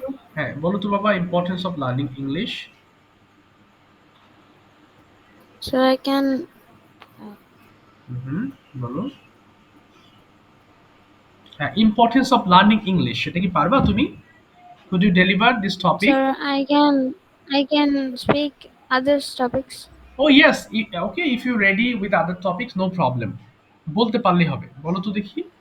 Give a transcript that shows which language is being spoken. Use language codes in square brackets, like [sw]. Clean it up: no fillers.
[en] sir. [bn] হ্যাঁ বলো তো বাবা [en] Importance of learning English. So I can, [bn] হুম, বলো। হ্যাঁ [en] importance of learning English, [bn] সেটা কি পারবা তুমি? [en] Could you deliver this topic? sir, I can speak other topics. Oh yes, okay, if you ready with other topics no problem, [bn] বলতে পারলেই হবে, বলো তো দেখি।